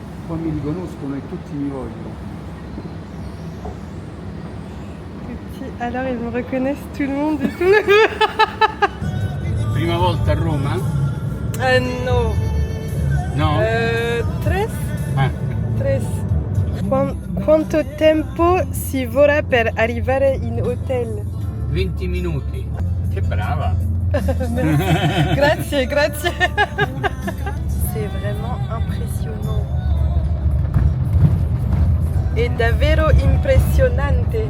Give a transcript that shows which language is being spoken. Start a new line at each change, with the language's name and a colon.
Italian: Qua mi riconoscono e tutti mi vogliono.
French: Alors ils me reconnaissent tout le monde et tout.
Italian: Prima volta a Roma? No. No?
Spanish: Tres? Ah, Tres.
Italian: Quanto tempo si vorrà per arrivare in hotel? 20 minuti. Che brava! Grazie, grazie.
French: C'est vraiment impressionnant.
Italian: È davvero impressionante.